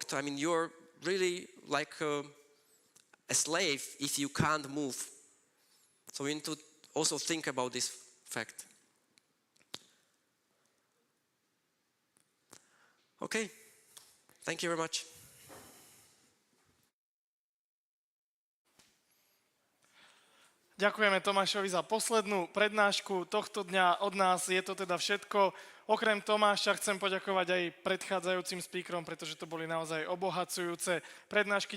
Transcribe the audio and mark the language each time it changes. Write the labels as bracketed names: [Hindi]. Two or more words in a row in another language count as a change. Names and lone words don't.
[English] I mean, you're really like a slave if you can't move. So we need to also think about this fact. Okay, thank you very much. [Slovak] Ďakujeme Tomášovi za poslednú prednášku tohto dňa. Od nás je to teda všetko. Okrem Tomáša chcem poďakovať aj predchádzajúcim speakerom, pretože to boli naozaj obohacujúce prednášky.